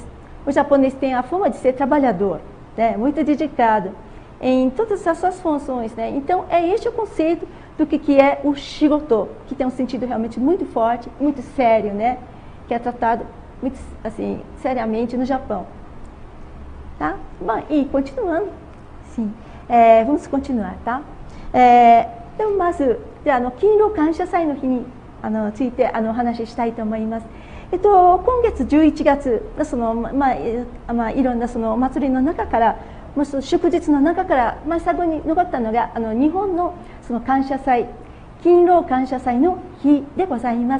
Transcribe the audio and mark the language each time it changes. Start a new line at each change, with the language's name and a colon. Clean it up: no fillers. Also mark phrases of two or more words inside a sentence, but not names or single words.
Portuguese: O japonês tem a fama de ser trabalhador, né, muito dedicado em todas as suas funções, né? Então, este o conceito do que é o shigoto, que tem um sentido realmente muito forte, muito sério, né? Que é tratado muito assim, seriamente no Japão. Tá? Bom, e continuando, sim, vamos continuar, tá?
Japanese: でもまず、じゃあ勤労感謝祭の日についてお話ししたいと思います。今月11月のいろんなそのお祭りの中から、祝日の中から最後に残ったのが日本のその感謝祭、勤労感謝祭の日でございます。